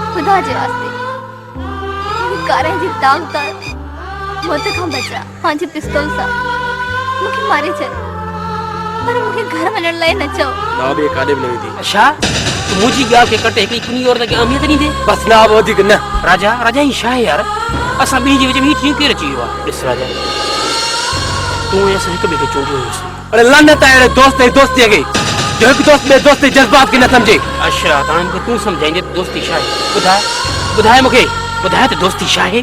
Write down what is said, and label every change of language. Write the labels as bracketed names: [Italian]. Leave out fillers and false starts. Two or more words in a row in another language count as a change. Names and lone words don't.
[Sindhi] ख़ुदा जे वास्ते कारे जी दाग तार मौत खां बचा पंहिंजे पिस्तौल सां मूंखे मारे छॾ पर मूंखे घर वञण लाइ न चओ नवाब ये काॾे बि न वेंदी छा तूं मुंहिंजी ॻाल्हि खे कटे हिकिड़ी कुनी औरत खे अहमियत ॾींदे बसि नवाब वधीक न राजा राजा ही छा आहे यार असां ॿिन्ही जे विच में हीउ कीअं केरु अची वियो आहे ॾिस राजा तूं ऐं असां हिक ॿिए खे चूंडियो हुयोसीं अरे लानत आहे अहिड़े दोस्त ऐं दोस्तीअ खे जो हिकु दोस्त ॿिए दोस्त जे जज़्बात खे न सम्झे अच्छा हाणे मूंखे तूं सम्झाईंदे दोस्ती छा आहे ॿुधाए मूंखे ॿुधाए त दोस्ती छा आहे